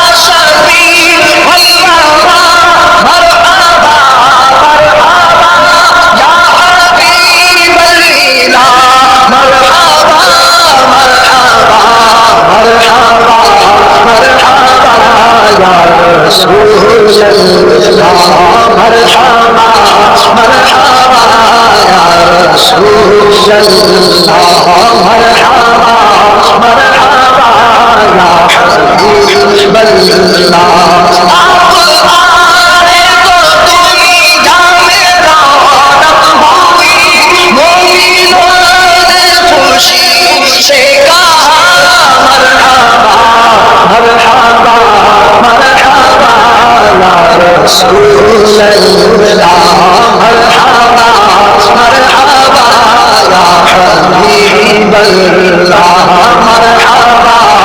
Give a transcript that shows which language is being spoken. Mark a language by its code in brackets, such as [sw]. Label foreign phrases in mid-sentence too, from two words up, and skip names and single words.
[ar] شفیع الورا مرحبا مرحبا یا حبیب الالہ مرحبا مرحبا مرحبا مرحبا یا رسول اللہ مرحبا مرحبا یا رسول اللہ مرحبا مرحبا یا حبیب اللہ [ur] آپ آئے تو دنیا میں رونق ہوئی مومنوں نے خوشی سے کہا [ar] مرحبا مرحبا مرحبا یا رسول اللہ مرحبا مرحبا یا حبیب اللہ مرحبا